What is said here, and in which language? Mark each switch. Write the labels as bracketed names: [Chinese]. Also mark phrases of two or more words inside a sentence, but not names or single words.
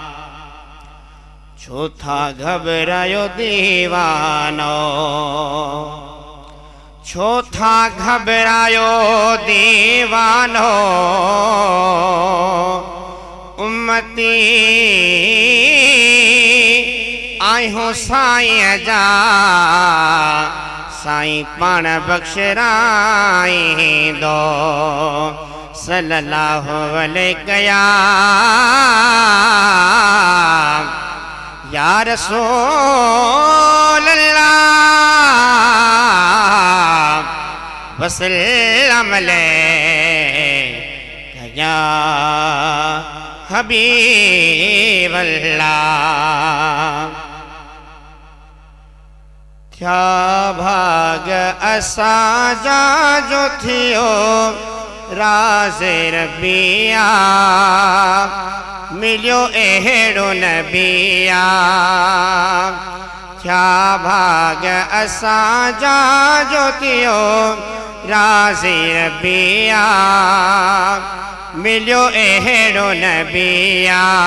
[Sindhi] छो था घबरायो दीवानो, छो था घबरायो दीवानो, उम्मती आहियो साईं जा, साईं पाण बख़्शराईंदो, [Arabic] صلى الله عليه يا رسول الله وسلم عليك يا حبيب الله. [Sindhi] क्या भाग असांजा जो थियो राज़े रबिया मिलियो अहिड़ो नबिया। क्या भाग असांजा जो थियो राज़े रबिया मिलियो अहिड़ो नबिया।